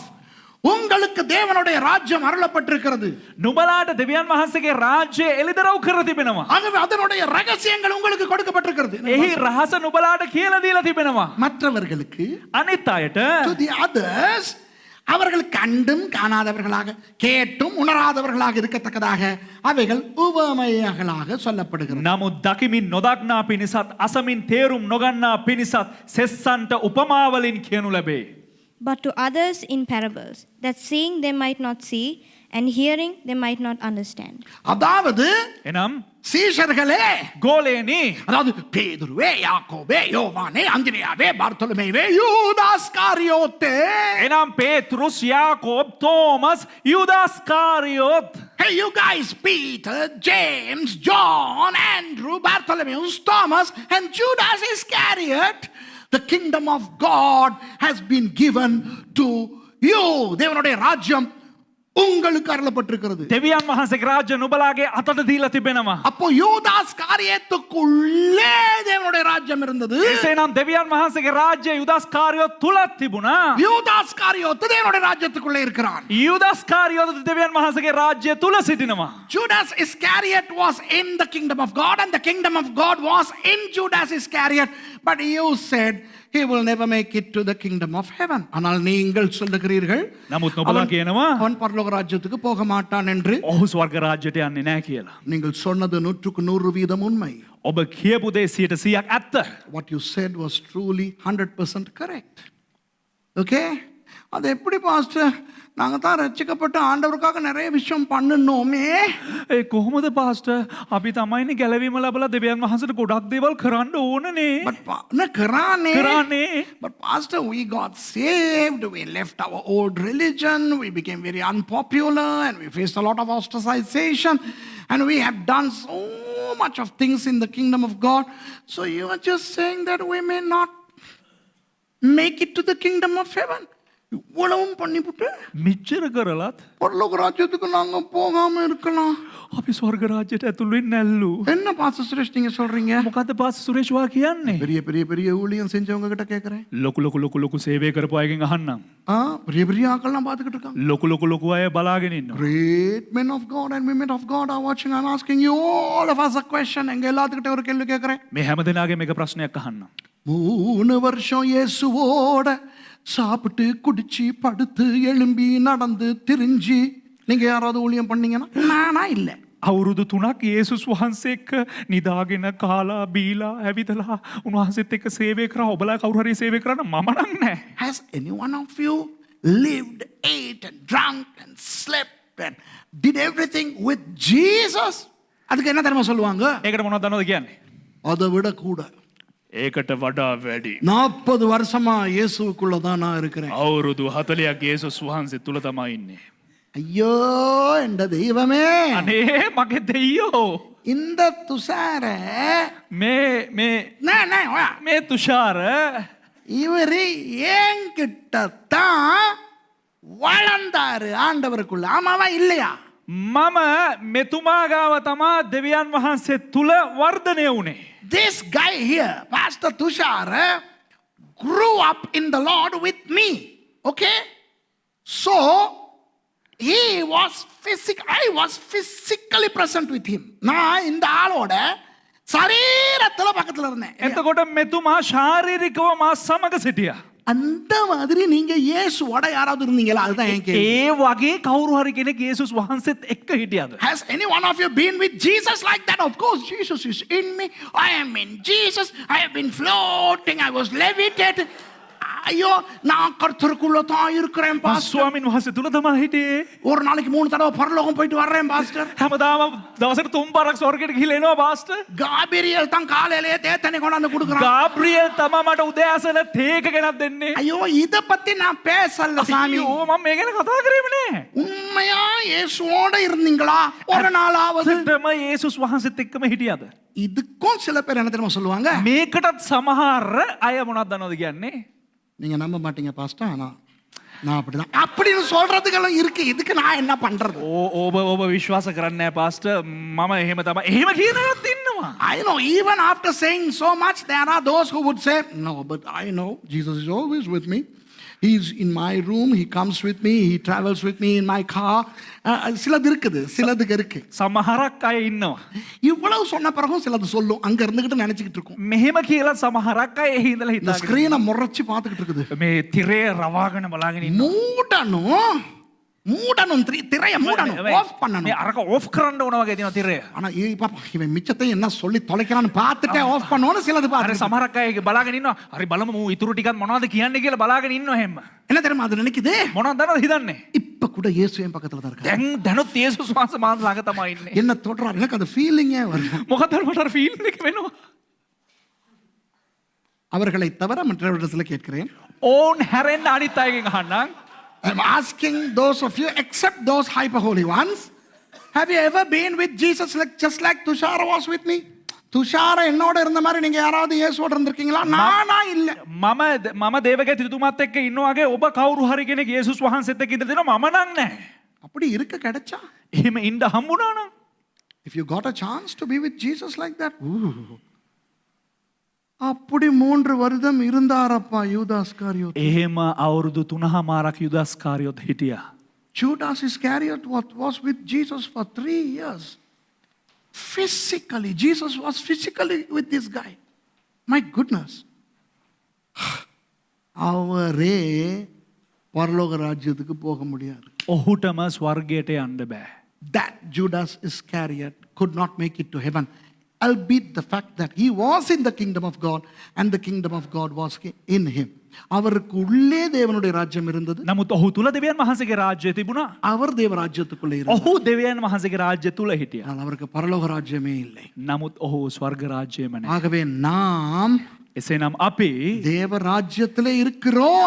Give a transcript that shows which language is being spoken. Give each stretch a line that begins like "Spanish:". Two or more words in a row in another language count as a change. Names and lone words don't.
Tamil: உங்களுக்கு தேவனுடைய ராஜ்யம் அருளப்பட்டிருக்கிறது.
Sinhala: නුබලාට දෙවියන් වහන්සේගේ රාජ්‍ය එළිදරව් කර තිබෙනවා.
Tamil: ஆகவே அதனுடைய ரகசியங்கள் உங்களுக்கு கொடுக்கப்பட்டிருக்கிறது.
Sinhala: එහි රහස නුබලාට කියලා දීලා තිබෙනවා.
Tamil: மற்றவர்களுக்கு,
Sinhala: අනිත් අයට
English: to the others,
Tamil: அவர்கள் கண்டும் காணாதவர்களாக கேட்டும் உணராதவர்களாக இருக்கத்தக்கதாக அவைகள் உவமைகளாக சொல்லப்படுகிறது.
Sinhala: නමුත් දකිමින් නොදක්නා පිණිසත් අසමින් තේරුම් නොගන්නා පිණිසත් සෙස්සන්ට උපමාවලින් කියනු ලැබේ.
English: But to others in parables, that seeing they might not see, and hearing they might not understand.
Tamil: அதாவது
Sinhala: එනම්
Tamil: சீஷர்களே,
Sinhala: ගෝලයනි
Tamil: அதாவது பேதுருவே, யாக்கோபே, யோவானே, அந்திரேயாவே, பார்த்தோலமேவே, யூதாஸ்காரியோத்தே.
Sinhala: එනම් පේතෘස් යාකෝබ් තෝමස් යුදාස්කාරියොත්
English: Hey, you guys, Peter, James, John, Andrew, Bartholomew, Thomas, and Judas Iscariot, the kingdom of God has been given to you.
Tamil: தேவனுடைய ராஜ்யம் உங்களுக்கு அருளப்பட்டிருக்கிறது.
Sinhala: දෙවියන් වහන්සේගේ රාජ්‍ය නුඹලාගේ අතට දීලා තිබෙනවා.
Tamil: அப்போ யூதாஸ் காரியத்துக்குள்ளே தேவனுடைய ராஜ்யம் இருந்தது.
Sinhala: එසේනම් දෙවියන් වහන්සේගේ රාජ්‍ය යුදාස්කාරියොත් තුලත් තිබුණා.
Tamil: யூதாஸ் காரியோத்து தேவனுடைய ராஜ்யத்துக்குள்ளே இருக்கிறான்.
Sinhala: යුදාස්කාරියොත් දෙවියන් වහන්සේගේ රාජ්‍ය තුල සිටිනවා.
English: Judas Iscariot was in the kingdom of God, and the kingdom of God was in Judas Iscariot. But you said he will never make it to the kingdom of heaven.
Tamil: ஆனால் நீங்கள் சொல்லுகிறீர்கள்
Sinhala: නමුත් නොබලා කියනවා
Tamil: அவன் பரலோக ராஜ்யத்துக்கு போக மாட்டான் என்று.
Sinhala: ඔහු ස්වර්ග රාජ්‍යයට යන්නේ නැහැ කියලා.
Tamil: நீங்கள் சொன்னது 100% உண்மை.
Sinhala: ඔබ කියපු දේ 100%ක් ඇත්ත.
English: What you said was truly 100% correct. Okay?
Tamil: அது எப்படி பாஸ்டர், நாங்க தான் ரட்சிக்கப்பட்ட ஆண்டவருக்காக நிறைய விஷயம் பண்ணணுமே.
Sinhala: ඒ කොහොමද පාස්ටර්? අපි තමයිනේ ගැලවීම ලැබලා දෙවියන් වහන්සේට ගොඩක් දේවල් කරන්න ඕනනේ. කරානේ.
English: But pastor, we got saved, we left our old religion, we became very unpopular, and we faced a lot of ostracization, and we have done so much of things in the kingdom of God. So you are just saying that we may not make it to the kingdom of heaven.
Tamil: இவ்வளவும் பண்ணிவிட்டு
Sinhala: මෙච්චර කරලත්
Tamil: பரலோக ராஜ்யத்துக்கு நாங்க போகாம இருக்கலாம்.
Sinhala: අපි ස්වර්ග රාජ්‍යයට ඇතුළු වෙන්නේ නැල්ලු.
Tamil: என்ன பாஸ்டர் சுரேஷ் நீங்க சொல்றீங்க?
Sinhala: මොකද්ද පාස්ටර් සුරේෂ් වා කියන්නේ?
Tamil: பெரிய பெரிய பெரிய ஊழியம் செஞ்சவங்க கிட்ட கேக்குறேன்.
Sinhala: ලොකු සේවය කරපු අයගෙන් අහන්නම්.
Tamil: பெரிய பெரிய ஆட்கள்லாம் பார்த்துக்கிட்டு இருக்காங்க.
Sinhala: ලොකු අය බලාගෙන ඉන්නවා.
English: Great men of God and women of God are watching. I'm asking you all of us a question.
Tamil: எங்க எல்லாத்துக்கிட்ட ஒரு கேள்வி கேக்குறேன்.
Sinhala: මේ හැමදෙනාගේ මේක ප්‍රශ්නයක් අහන්නම්.
Tamil: 3 வருஷம் இயேசுவோட சாப்பிட்டு குடிச்சு படுத்து எழும்பி நடந்து திரிஞ்சு நீங்க யாராவது ஊழியம் பண்ணீங்கன்னா? நானா இல்ல.
Sinhala: අවුරුදු 3ක් යේසුස් වහන්සේ එක්ක නිදාගෙන කාලා බීලා ඇවිදලා උන්වහන්සේත් එක්ක සේවය කරා. ඔබලා කවුරු හරි සේවය කරන්න මම නම් නැහැ.
English: Has any one of you lived, ate and drank and slept and did everything with Jesus?
Tamil: அதுக்கு என்ன தெரியுமா சொல்லுவாங்க?
Sinhala: ඒකට මොනවද දන්නවද කියන්නේ?
Tamil: அதை விட கூட.
Sinhala: ඒකට වඩා වැඩි.
Tamil: 40 வருஷமா இயேசுவுக்குள்ள தான் நான் இருக்கிறேன்.
Sinhala: අවුරුදු 40ක් යේසුස් වහන්සේ තුල තමයි ඉන්නේ.
Tamil: ஐயோ என்ற தெய்வமே,
Sinhala: අනේ මගේ දෙයියෝ,
Tamil: இந்த துஷார
Sinhala: මේ තුෂාර
Tamil: இவரு என்கிட்டத்தான் வளர்ந்தாரு ஆண்டவருக்குள்ள. ஆமாவா இல்லையா?
Sinhala: මම මෙතුමා ගාව තමා දෙවියන් වහන්සේ තුල වර්ධනය වුණේ.
English: This guy here, Pastor Tushar, grew up in the Lord with me. Okay? So, I was physically present with him.
Tamil: நான் இந்த ஆளோட சரீரத்துல பக்கத்துல இருந்தேன்.
Sinhala: එතකොට මෙතුමා ශාරීරිකව මා සමග සිටියා.
Tamil: அந்த மாதிரி நீங்க இயேசுவோட யாராவது இருந்தீங்களா? அதுதான் என் கேள்வி.
Sinhala: ඒ වගේ කවුරු හරි කෙනෙක් යේසුස් වහන්සේත් එක්ක හිටියාද?
English: Has any one of you been with Jesus like that? Of course, Jesus is in me. I am in Jesus. I have been floating. I was levitated.
Tamil: ஐயோ, நான் கர்த்தருக்குள்ள தான் இருக்கிறேன் பாஸ்டர்.
Sinhala: ස්වාමීන් වහන්සේ තුල තමයි හිටියේ.
Tamil: ஒரு நாளைக்கு 3 தடவை பரலோகம் போயிட்டு வர்றேன் பாஸ்டர்.
Sinhala: හැමදාම දවසකට 3 පාරක් ස්වර්ගයට ගිහිල්ලා එනවා පාස්ටර්.
Tamil: காபிரியல் தான் காலையிலேயே தேத்தனை கொண்டாந்து கொடுக்குறான்.
Sinhala: ගාබ්‍රියෙල් තමයි මට උදෑසන තේක ගෙනත් දෙන්නේ.
Tamil: ஐயோ, இத பத்தி நான் பேசல சாமி.
Sinhala: අයියෝ මම මේ ගැන කතා කරේම නෑ.
Tamil: உண்மையா இயேசுவோட இருந்தீங்களா ஒரு நாளாவது?
Sinhala: ඇත්තටම යේසුස් වහන්සේත් එක්කම හිටියාද?
Tamil: இதுக்கும் சில பேர் என்ன தெரியுமா சொல்லுவாங்க?
Sinhala: මේකටත් සමහර අය මොනවද දන්නවද කියන්නේ?
Tamil: நீங்க நம்ப மாட்டீங்க பாஸ்டர், ஆனா நான் அப்படிதான் அப்படின்னு சொல்றதுக்கெல்லாம் இருக்கு. இதுக்கு நான் என்ன பண்றது?
Sinhala: ඔබ විශ්වාස කරන්නේ නැහැ පාස්ටර්. මම එහෙම තමයි. එහෙම කියනවත් ඉන්නවා.
English: I know, even after saying so much, there are those who would say, no, but I know Jesus is always with me. He's in my room, he comes with me, he travels with me in my car.
Tamil: சிலது இருக்குது, சிலதுக்கு இருக்கு.
Sinhala: සමහරක් අය ඉන්නවා.
Tamil: இவ்வளவு சொன்ன பிறகும் சிலது சொல்லும், அங்க இருந்துகிட்டு நினைச்சுக்கிட்டு இருக்கும்.
Sinhala: මෙහෙම කියලා සමහරක් අය එහි ඉඳලා
Tamil: இந்த
Sinhala: හිතාගෙන
Tamil: ஸ்கிரீனை முறைச்சு பார்த்துக்கிட்டு இருக்குது.
Sinhala: මේ තිරේ රවාගෙන බලාගෙන ඉන්නවා.
Tamil: மூடணும் திரைய மூடணும், ஆஃப்
Sinhala: මේ
Tamil: பண்ணணும்.
Sinhala: අරක ඕෆ් කරන්න ඕන වගේ තියෙනවා තිරය.
Tamil: ஆனா பாப்பா இவன் மிச்சத்தை என்ன சொல்லி தொலைக்கிறான்னு பார்த்துட்டே ஆஃப் பண்ணணும்னு சிலது
Sinhala: අර
Tamil: பார்த்து.
Sinhala: සමහරක් අය බලාගෙන ඉන්නවා. හරි බලමු මූ ඉතුරු ටිකක් මොනවද කියන්නේ කියලා බලාගෙන ඉන්නවා හැම.
Tamil: என்ன தெரியுமா அது நினைக்குது?
Sinhala: මොනවද දන්නවද හිතන්නේ?
Tamil: இப்ப கூட இயேசு என் பக்கத்துல தான் இருக்காரு.
Sinhala: දැනුත් යේසුස් වහන්සේ මාත් ළඟ තමයි ඉන්නේ.
Tamil: என்ன தொடுறாரு, எனக்கு அந்த ஃபீலிங்கே வருது.
Sinhala: මොකද මට අර ෆීලින් එක වෙනවා.
Tamil: அவர்களை தவிர மற்றவரிடத்துல கேட்கிறேன்.
Sinhala: ඕන් හැරෙන්න අනිත් අයගෙන් අහන්නම්.
English: I'm asking those of you, except those hyper holy ones, have you ever been with Jesus just like Tushara was with me?
Tamil: துஷார என்னோட இருந்த மாதிரி நீங்க யாராவது இயேசுவோட இருந்திருக்கீங்களா? நானா இல்ல.
Sinhala: මම දේවගේ තිතුමාත් එක්ක ඉන්න වගේ ඔබ කවුරු හරි කෙනෙක් යේසුස් වහන්සේත් එක්ක ඉඳලා දෙනවා මම නම් නැහැ.
Tamil: அப்படி இருக்க கிடைச்சா?
Sinhala: එහෙම ඉන්න හම්බුණා නම්
English: If you got a chance to be with Jesus like that,
Tamil: அப்படி 3 வருடம் இருந்தாரப்பா யூதாஸ் காரியோத்.
Sinhala: එහෙම අවුරුදු 3මාරක් යුදාස් කාරියොත් හිටියා.
English: Judas Iscariot was with Jesus for 3 years. Physically, Jesus was physically with this guy. My goodness.
Tamil: அவரே பரலோக ராஜ்யத்துக்கு போக முடியாது.
Sinhala: ඔහුටම ස්වර්ගයට යන්න බෑ.
English: That Judas Iscariot could not make it to heaven, albeit the fact that he was in the kingdom of God and the kingdom of God was in him.
Tamil: அவருக்கு உள்ளே தேவனுடைய ராஜ்யம் இருந்தது.
Sinhala: නමුත් ඔහු තුල දෙවියන් වහන්සේගේ රාජ්‍යය තිබුණා.
Tamil: அவர் தேவ ராஜ்யத்துக்குள்ளே இருந்தார்.
Sinhala: ඔහු දෙවියන් වහන්සේගේ රාජ්‍ය තුල හිටියා.
Tamil: ஆனால் அவருக்கு பரலோக ராஜ்யமே இல்லை.
Sinhala: නමුත් ඔහු ස්වර්ග රාජ්‍යයම නැහැ.
Tamil: ஆகவே நாம்
Sinhala: එසේනම් අපි
Tamil: தேவ ராஜ்யத்திலே இருக்கிறோம்.